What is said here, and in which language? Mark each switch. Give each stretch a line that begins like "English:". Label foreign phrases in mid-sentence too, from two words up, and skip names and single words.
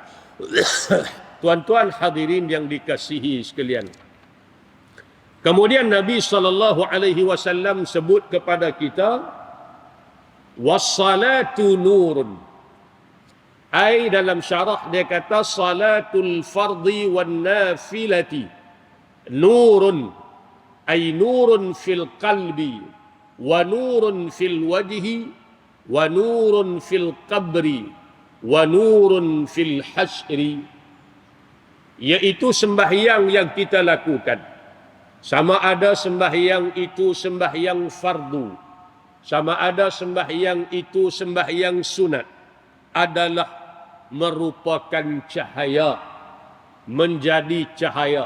Malay: Tuan-tuan hadirin yang dikasihi sekalian. Kemudian Nabi SAW sebut kepada kita,
Arabic: والصلاة نور.
Malay: Ai dalam syarah dia kata
Arabic: صلاة الفرض والنافلة نور، أي نور في القلب ونور في الوجه ونور في القبر ونور في الحشر,
Malay: iaitu sembahyang yang kita lakukan. Sama ada sembahyang itu sembahyang fardu, sama ada sembahyang itu sembahyang sunat, adalah merupakan cahaya, menjadi cahaya.